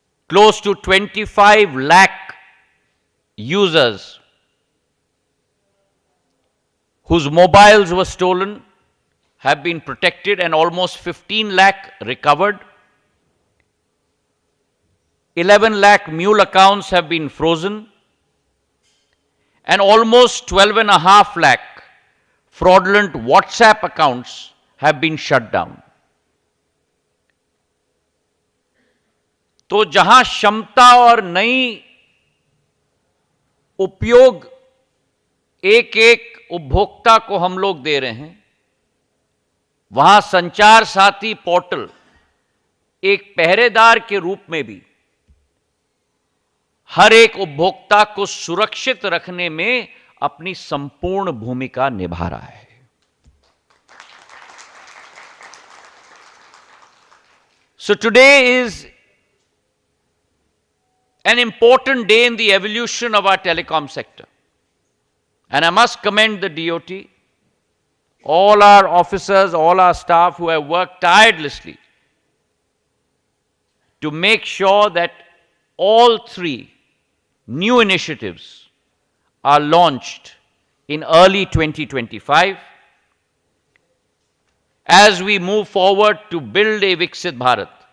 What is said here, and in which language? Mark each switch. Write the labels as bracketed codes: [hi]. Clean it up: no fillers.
[en] Close to 25 lakh users whose mobiles were stolen have been protected and almost 15 lakh recovered. 11 lakh mule accounts have been frozen and almost 12.5 lakh fraudulent WhatsApp accounts have been shut down. [hi] तो जहां क्षमता और नई उपयोग एक एक उपभोक्ता को हम लोग दे रहे हैं, वहां संचार साथी पोर्टल एक पहरेदार के रूप में भी हर एक उपभोक्ता को सुरक्षित रखने में अपनी संपूर्ण भूमिका निभा रहा है. [en] So today is an important day in the evolution of our telecom sector. And I must commend the DOT, all our officers, all our staff who have worked tirelessly to make sure that all three new initiatives are launched in early 2025 as we move forward to build a Viksit Bharat,